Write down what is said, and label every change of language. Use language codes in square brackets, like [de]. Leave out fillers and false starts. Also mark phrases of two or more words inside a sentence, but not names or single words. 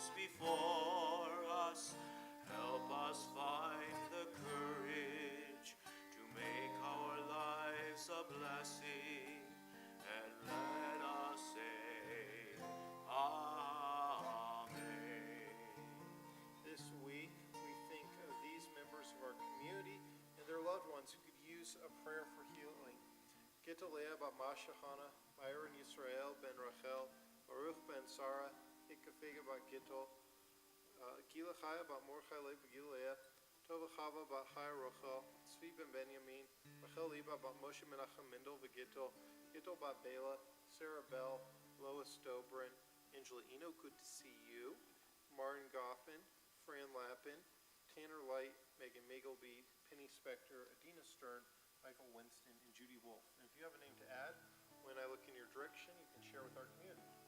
[en] before us, help us find the courage to make our lives a blessing, and let us say amen. This week we think of these members of our community and their loved ones who could use a prayer for healing. Gittel Leah bat Masha Hannah, Byron Yisrael ben Rachel, Baruch ben Sarah, Ikafega bat Gittel, Gila Chaya bat Mordechai le Gilea, Tova Chava bat Chaya Rochel, Tzvi ben Benjamin, Rachel Liba bat Moshe Menachem Mendel v'Gittel, Gittel bat Bela, Sarah Bell, Lois Dobrin, Angela Eno, good to see you, Martin Goffin, Fran Lappin, Tanner Light, Megan Magleby, Penny Spector, Adina Stern, Michael Winston, and Judy Wolf. And if you have a name to add, when I look in your direction, you can share with our community.